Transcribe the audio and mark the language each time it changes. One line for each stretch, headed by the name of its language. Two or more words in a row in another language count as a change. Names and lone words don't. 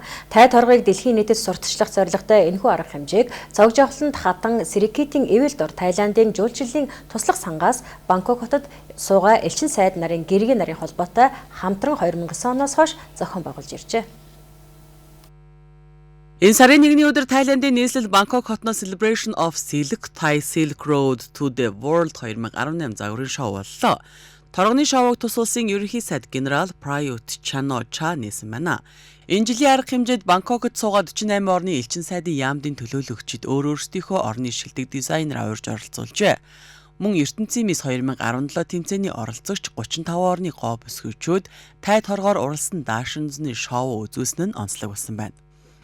Mongolian: Тай торгыг дэлхийн нийтэд сурталчлах зорилготой энэхүү арга хэмжээг Цог жавхланд хатан Сирикитийн эвэл дор Таиландын жуулчлалын туслах сангаас Бангкок хотод суугаа элчин сайд нарын гэргийн нарын холбоотой хамтран 2009 оноос хойш зохион байгуулж иржээ. Энэ сарын 1-ний өдөр Тайландын нийслэл Бангкок хотноос Celebration of Silk Thai Silk Road to the World 2018 загварын шоу боллоо. Торгоны шоуг тус улсын ерөнхий сайд генерал Prayut Chan-o-cha нээсэн байна. Энэ жилийн арга хэмжээд Бангкокт суугаад 48 орны элчин сайдын яамдын төлөөлөгчид өөрсдийнхөө орны шилдэг дизайнер авирж оролцуулжээ. Мөн ертөнцийн мис 2017 тэмцээний оролцогч 35 орны гоо бүсгүйчүүд тай торгоор уралсан даашинзны шоу үзүүлсэн нь онцлог болсон байна.